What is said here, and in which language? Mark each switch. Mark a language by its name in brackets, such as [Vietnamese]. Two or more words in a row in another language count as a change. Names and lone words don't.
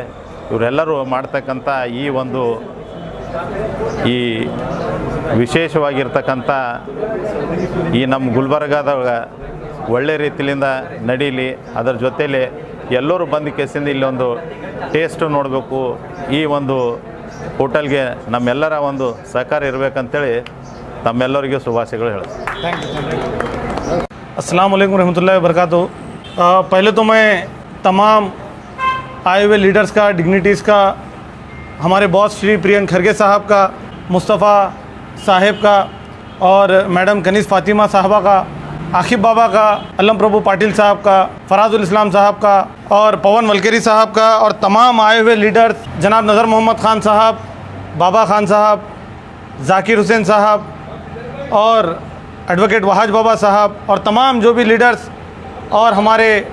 [Kannada] ಇವರೆಲ್ಲರೂ ಮಾಡ್ತಕ್ಕಂಥ ಈ ಒಂದು ಈ ವಿಶೇಷವಾಗಿರ್ತಕ್ಕಂಥ ಈ ನಮ್ಮ ಗುಲ್ಬರ್ಗಾದಾಗ ಒಳ್ಳೆ ರೀತಿಯಿಂದ ನಡೀಲಿ। ಅದರ ಜೊತೆಲಿ ಎಲ್ಲರೂ ಬಂದು ಕೇಸಿಂದ ಇಲ್ಲೊಂದು ಟೇಸ್ಟ್ ನೋಡಬೇಕು, ಈ ಒಂದು ಹೋಟೆಲ್ಗೆ ನಮ್ಮೆಲ್ಲರ ಒಂದು ಸಹಕಾರ ಇರಬೇಕಂತೇಳಿ ತಮ್ಮೆಲ್ಲರಿಗೆ ಶುಭಾಶಯಗಳು ಹೇಳ್ತೀನಿ। [Arabic] السلام عليكم ورحمة الله وبركاته. [Hindi] पहले तो मैं तमाम आए हुए लीडर्स का, डिग्निटीज़ का, हमारे बॉस श्री प्रियंक खरगे साहब का, मुस्तफ़ा साहिब का, और मैडम कनीस फ़ातिमा साहबा का, आखिब बाबा का, अलम प्रभु पाटिल साहब का, फराजुल इस्लाम साहब का, और पवन वलकेरी साहब का, और तमाम आए हुए लीडर्स जनाब नज़र मोहम्मद ख़ान साहब, बाबा ख़ान साहब, ज़ाकिर हुसैन साहब, और एडवोकेट वहाज बाबा साहब, और तमाम जो भी लीडर्स और हमारे